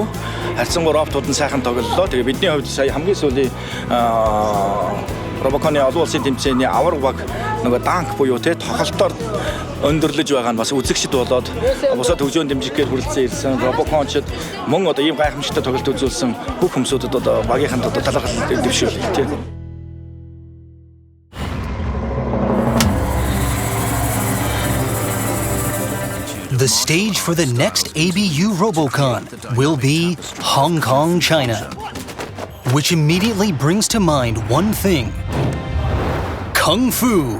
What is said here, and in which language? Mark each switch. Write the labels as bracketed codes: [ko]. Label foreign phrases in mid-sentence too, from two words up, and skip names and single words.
[mn] Харьцангуй роботууд нь сайхан тоглолоо. Тэгээ бидний хувьд сая хамгийн сүүлийн ROBOCON-ы олон улсын тэмцээний авар баг нөгөө данк буюу те тоглолтоор өндөрлөж байгаа нь бас үзэгчд болоод бусад хөгжөөнд дэмжихээр хүрэлцэн ирсэн ROBOCON-чд мөн одоо ийм гайхамшигтай тоглолт үзүүлсэн бүх хүмүүсүүдэд одоо багийнханд одоо талархал дэвшүүлээ тий. [en] The stage for the next ABU ROBOCON will be Hong Kong, China, which immediately brings to mind one thing: Kung Fu.